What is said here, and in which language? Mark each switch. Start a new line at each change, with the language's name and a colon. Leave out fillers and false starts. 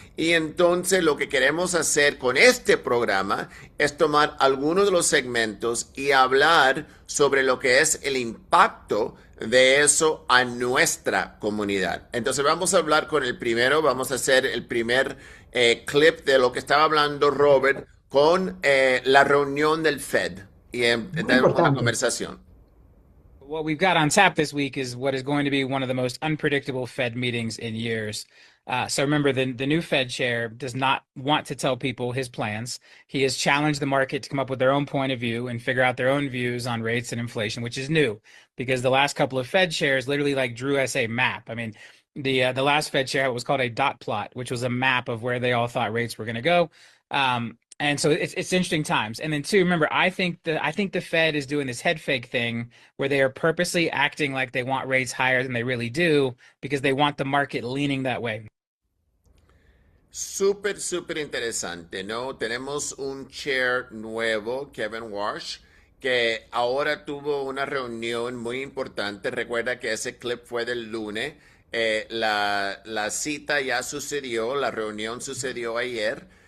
Spanish: Y entonces lo que queremos hacer con este programa es tomar algunos de los segmentos y hablar sobre lo que es el impacto de eso a nuestra comunidad. Entonces vamos a hablar con el primero, vamos a hacer el primer clip de lo que estaba hablando Robert con la reunión del Fed y Muy tenemos una importante. conversación.
English: What we've got on tap this week is what is going to be one of the most unpredictable Fed meetings in years. So remember, the new Fed chair does not want to tell people his plans. He has challenged the market to come up with their own point of view and figure out their own views on rates and inflation, which is new because the last couple of Fed chairs literally like drew us a map. I mean, the last Fed chair was called a dot plot, which was a map of where they all thought rates were going to go. And so it's interesting times. And then two, remember, I think the Fed is doing this head fake thing where they are purposely acting like they want rates higher than they really do because they want the market leaning that way.
Spanish: Súper, súper interesante, ¿no? Tenemos un chair nuevo, Kevin Walsh, que ahora tuvo una reunión muy importante. Recuerda que ese clip fue del lunes. La cita ya sucedió, la reunión sucedió ayer.